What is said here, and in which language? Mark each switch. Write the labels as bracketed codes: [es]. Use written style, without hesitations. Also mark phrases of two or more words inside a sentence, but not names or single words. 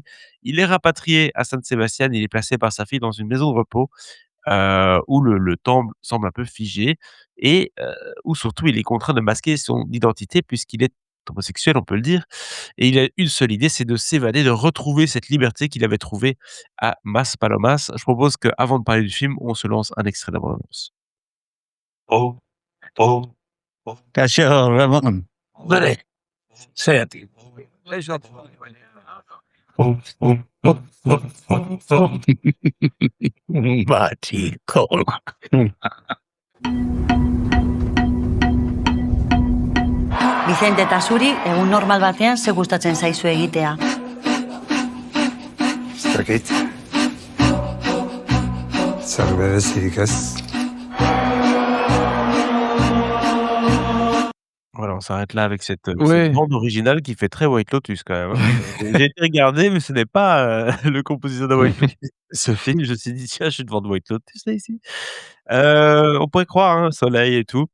[fr] Il est rapatrié à San Sebastián, il est placé par sa fille dans une maison de repos, où le temps semble un peu figé et où surtout il est contraint de masquer son identité puisqu'il est homosexuel, on peut le dire, et il a une seule idée, c'est de s'évader, de retrouver cette liberté qu'il avait trouvée à Maspalomas. Je propose qu'avant de parler du film, on se lance un extrait de la bande-annonce. Oh, oh, oh. [es] Cachorro, Ramon. Dale, séate. Oh, oh, oh, oh, oh, oh. Baticola. [eu] Vicente eta zuri, egun normal batean ze gustatzen zaizu egitea. Ez dakit. Zer berezirik ez. [fr] Voilà, on s'arrête là avec cette Ouais, bande originale qui fait très White Lotus quand même, hein. J'ai été regarder, mais ce n'est pas, le compositeur de White Lotus. Ce film, je me suis dit: «Tiens, je suis devant de White Lotus là, ici». On pourrait croire, hein, soleil et tout.